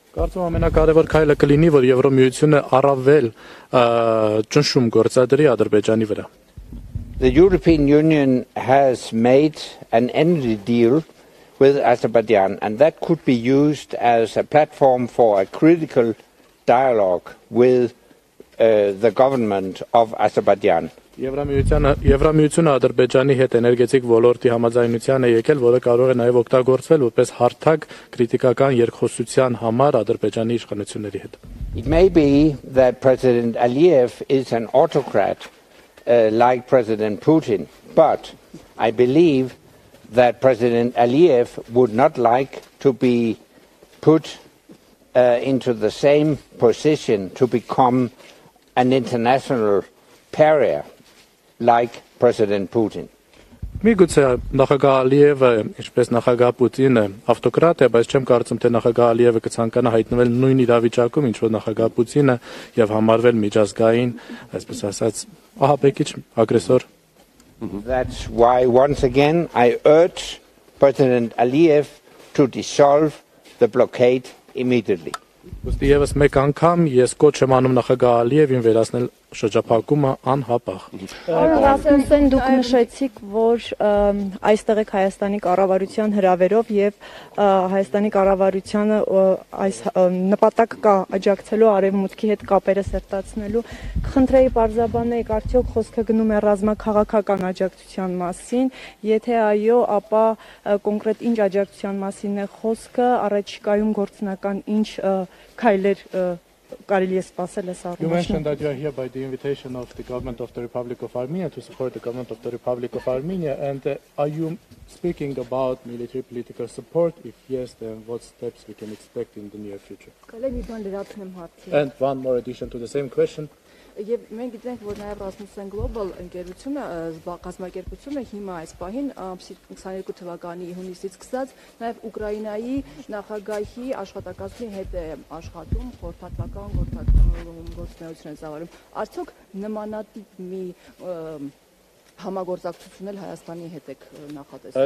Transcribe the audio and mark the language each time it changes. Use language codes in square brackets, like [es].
[hy] Կարծում եմ ամենակարևոր քայլը կլինի, որ Եվրոմիությունը առավել ճնշում գործադրի Ադրբեջանի վրա։ [en] The European Union has made an energy deal with Azerbaijan, and that could be used as a platform for a critical dialogue with the government of Azerbaijan. [hy] Եվրամիությունը Ադրբեջանի հետ էներգետիկ ոլորտի համաձայնության է եկել, որը կարող է նաև օգտագործվել որպես հարթակ քրիտիկական երկխոսության համար Ադրբեջանի իշխանությունների հետ։ [en] It may be that President Aliyev is an autocrat like President Putin, but I believe that President Aliyev would not like to be put into the same position to become an international pariah like President Putin. [hy] Միգուցե նախագահ Ալիևը, ինչպես նախագահ Պուտինը, ավտոկրատ է, բայց չեմ կարծում, թե նախագահ Ալիևը կցանկանա հայտնվել նույն իրավիճակում, ինչ որ նախագահ Պուտինը եւ համարվել միջազգային, այսպես ասած, ահաբեկիչ, ագրեսոր։ [en] That's why once again I urge President Aliyev to dissolve the blockade immediately. [hy] Ոստի եւս մեկ անգամ ես կոչ եմ անում նախագահ Ալիևին վերացնել շրջափակումը անհապաղ։ Ասեն դուք նշեցիք, որ այստեղ եք Հայաստանի կառավարության հրավերով եւ Հայաստանի կառավարությանը այս նպատակ կա աջակցելու արևմուտքի հետ կապերը սերտացնելու։ Խնդրեի պարզաբանեիք, արդյոք խոսքը գնում է ռազմաքաղաքական աջակցության մասին, եթե այո, ապա կոնկրետ ինչ աջակցության մասին է խոսքը, առաջիկայում գործնական ինչ քայլեր կարելի է սպասել այս առումով։ [en] You mentioned that you are here by the invitation of the government of the Republic of Armenia to support the government of the Republic of Armenia, and are you speaking about military political support? If yes, then what steps we can expect in the near future? And one more addition to the same question. [hy] Եվ մենք գիտենք, որ նաև Rasmussen Global ընկերությունը կազմակերպությունը հիմա այս պահին 22 թվականի հունիսից սկսած նաև Ուկրաինայի նախագահի աշխատակազմի հետ է աշխատում, խորհրդատվական գործունեություն է ծավալում։ Արդյոք նմանատիպ մի համագործակցություն էլ Հայաստանի հետ եք նախատեսում։